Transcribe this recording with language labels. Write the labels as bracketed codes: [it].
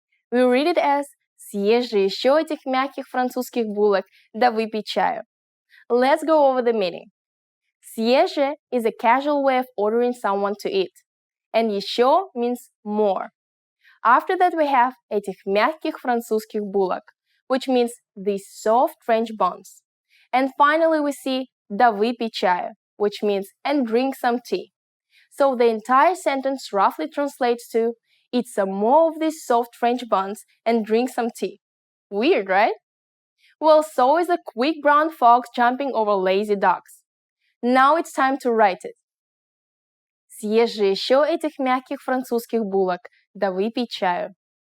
[en] We read it as [ru] «Съешь же еще этих мягких французских булок, да выпей чаю». [en] Let's go over the meaning. [ru] «Съешь же» [en] is a casual way of ordering someone to eat, and «еще» means more. After that we have [ru] «этих мягких французских булок», [en] which means these soft French buns. And finally we see [ru] «да выпей чаю», [en] which means and drink some tea. So the entire sentence roughly translates to eat some more of these soft French buns and drink some tea. Weird, right? Well, so is a quick brown fox jumping over lazy dogs. Now it's time to write it. [ru] Съешь же еще этих мягких французских булок, да выпей чаю.